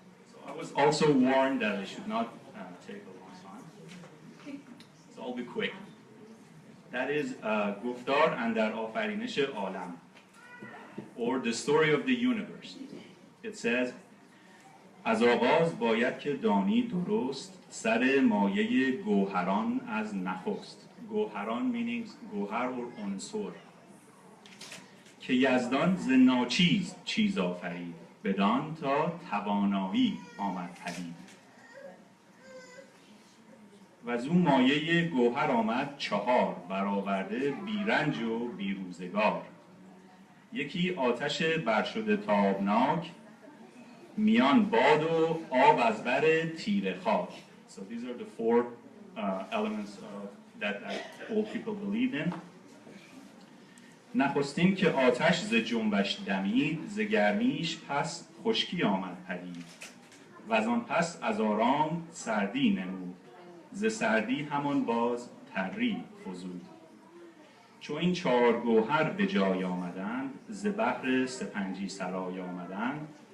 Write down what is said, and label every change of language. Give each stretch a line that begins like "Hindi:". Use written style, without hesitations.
English: So I was also warned that I should not take a long time. So I'll be quick. That is
Persian: گفتار اندر آفرینش عالم,
English: or the story of the universe. It says,
Persian: از آغاز باید که دانی درست سر مایه گوهران از نخست. گوهران means گوهر or عنصر. که یزدان ز ناچیز چیز آفرید بدان تا توانایی آمد پدید. و از اون مایه گوهر آمد چهار برآورده بیرنج و بیروزگار. یکی آتش برشده تابناک میان باد و آب از بر تیره خاک.
English: So these are the four elements that all people believed in.
Persian: نخستین که آتش ز جنبش دمید ز گرمیش پس خشکی آمد پدید. و از آن پس از آرام سردی نمود ز سردی همان باز تری فزود. چو این چهار گوهر به جای آمدند ز بحر سپنجی سرای آمدند.